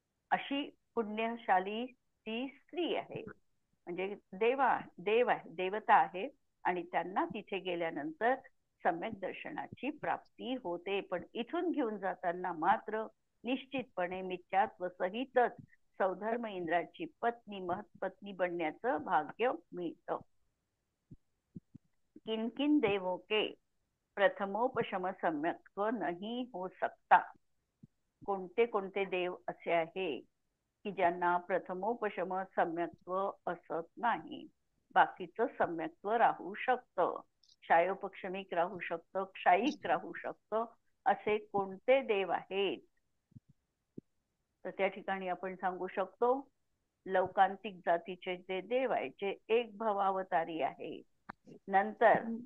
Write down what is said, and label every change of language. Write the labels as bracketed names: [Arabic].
[Marathi] अशी पुण्यशाली ती स्त्री आहे. म्हणजे देव आहे, देवता आहे आणि त्यांना तिथे गेल्यानंतर सम्यक दर्शनाची प्राप्ती होते. पण इथून घेऊन जाताना मात्र निश्चितपणे मिथ्यात्व सहितच सौधर्म इंद्राची पत्नी महत्पत्नी बनण्याचं भाग्य मिळतं. [Hindi] किन किन देवों के प्रथमोपशम सम्यक्त्व नहीं हो सकता. [Marathi] कोणते कोणते देव असे आहे की ज्यांना प्रथमोपशम सम्यक्त्व असत नाही, बाकीचं सम्यक्त्व राहू शकतं. क्षायोपक्षमिक राहू शकतं, क्षायिक राहू शकतं. असे कोणते देव आहेत? तर त्या ठिकाणी आपण सांगू शकतो लौकांतिक जातीचे जे देव आहे जे एक भवावतारी आहे. नंतर